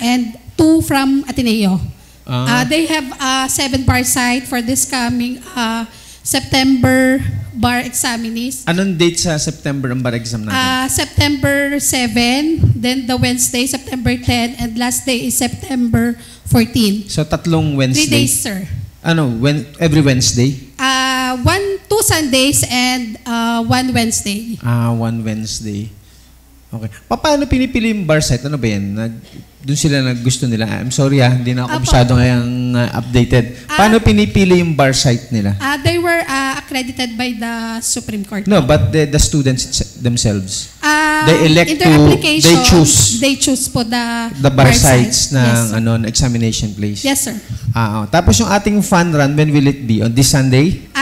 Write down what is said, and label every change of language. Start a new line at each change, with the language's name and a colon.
English: And 2 from Ateneo. They have 7 bar site for this coming September bar examinees.
Filipino: Anong date sa September ang bar exam natin?
English: September 7, then the Wednesday, September 10, and last day is September 14. So 3 Wednesday? 3 days, sir. Every Wednesday? 2 Sundays and 1 Wednesday. 1 Wednesday. Okay.
Filipino: Paano pinipili yung bar site? Ano ba yan? Doon sila gusto nila.
English: I'm sorry
Filipino: hindi na ako masyado ngayong updated. Paano pinipili yung bar site nila?
English: They were accredited by the Supreme Court. No, but the students themselves. They elect they choose. They choose po the
Filipino: bar sites ng examination place.
English: Yes, sir.
Filipino: Tapos yung ating fun run,
English: when will it be? On this Sunday?